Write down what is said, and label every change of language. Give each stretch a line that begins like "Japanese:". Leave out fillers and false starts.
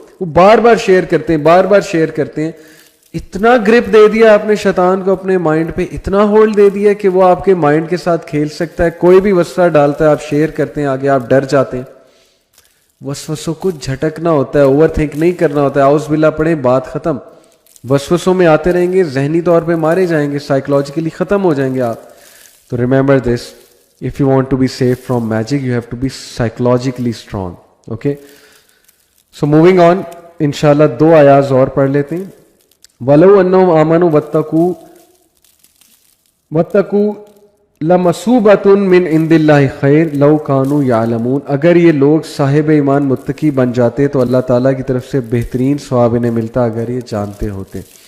Urdu: وہ بار بار شیئر کرتے ہیں، بار بار شیئر کرتے ہیں. اتنا گرپ دے دیا آپ نے شیطان کو اپنے مائنڈ پہ، اتنا ہولڈ دے دیا کہ وہ آپ کے مائنڈ کے ساتھ کھیل سکتا ہے. کوئی بھی وسوسہ ڈالتا ہے آپ شیئر کرتے ہیں، آگے آپ ڈر جاتے ہیں. وسوسوں کو جھٹکنا ہوتا ہے، اوور تھنک نہیں کرنا ہوتا ہے. اعوذ باللہ پڑھیں، بات ختم. وسوسوں میں آتے رہیں گے، ذہنی طور پہ مارے جائیں گے، سائیکولوجیکلی ختم ہو جائیں گے آپ.
English: تو remember this, if you want to be safe from magic you have to be psychologically strong. okay, so moving on,
Urdu: انشاءاللہ 2 آیات اور پڑھ لیتے ہیں.
Arabic: وَلَوْ أَنَّهُمْ آمَنُوا وَاتَّقُوا لَمَثُوبَةٌ مِّنْ عِندِ اللَّهِ خَيْرٌ لَوْ كَانُوا يَعْلَمُونَ.
Urdu: اگر یہ لوگ صاحب ایمان متقی بن جاتے تو اللہ تعالیٰ کی طرف سے بہترین ثواب انہیں ملتا اگر یہ جانتے ہوتے.